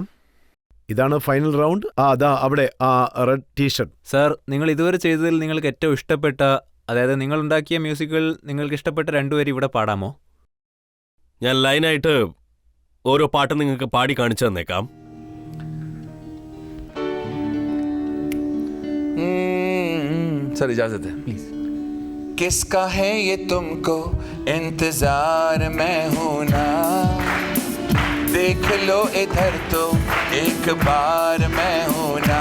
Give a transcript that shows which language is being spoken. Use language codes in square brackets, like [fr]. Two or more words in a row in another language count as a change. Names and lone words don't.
[ml] ഇതാണ് [en] final round. [ml] അതാ അവിടെ ആ [en] red T-shirt. [ml] സർ, നിങ്ങൾ ഇതുവരെ ചെയ്തതിൽ നിങ്ങൾക്ക് ഏറ്റവും ഇഷ്ടപ്പെട്ട, അതായത് നിങ്ങൾ ഉണ്ടാക്കിയ മ്യൂസിക്കുകൾ നിങ്ങൾക്ക് ഇഷ്ടപ്പെട്ട 2 പേര് ഇവിടെ പാടാമോ? ഞാൻ ലൈനായിട്ട് ഓരോ പാട്ട് നിങ്ങൾക്ക് പാടി കാണിച്ചു തന്നേക്കാം. [hi] सर इजाजत है प्लीज. किसका है ये तुमको इंतजार मैं हूं ना, देख लो इधर तो एक बार मैं हूं ना.